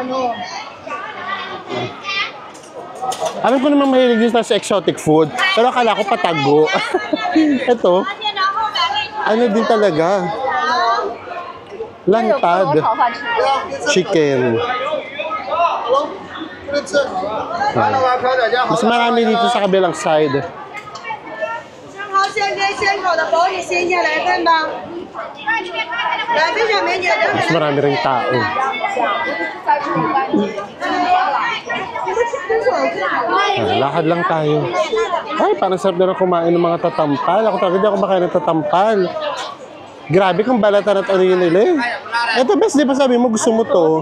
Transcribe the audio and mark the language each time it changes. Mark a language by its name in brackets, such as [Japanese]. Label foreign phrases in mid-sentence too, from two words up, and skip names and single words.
[Filipino] Alam ko naman mahilig din sa [English] exotic food, [Filipino] pero akala ko patago. Ito, ano din talaga? Lantad. Chicken. Mas marami dito sa kabilang side. [Chinese] 鲜跟鲜口的保你新鲜来份吧。来，分享美女的。 [Filipino] Mas marami rin tao. Lakad lang tayo. Ay, parang sarap na rin kumain ng mga tatampal. Ako talaga di ako makain ng tatampal. Grabe kung balatan at ano yun nila eh. Ito best, di ba sabi mo gusto mo to?